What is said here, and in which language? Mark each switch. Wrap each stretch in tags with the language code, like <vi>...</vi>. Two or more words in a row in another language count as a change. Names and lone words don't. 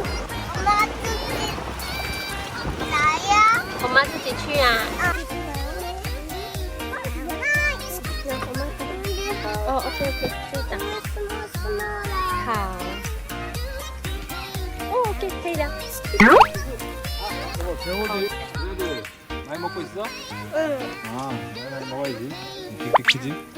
<zh>我妈自己来呀。我妈自己去啊。哦，OK，可以的。好。哦，OK，可以的。</zh> <ko>배고지 그래도 많이 먹고 있어? 응. 아, 많이 먹어야지. 이렇게 크지?</ko>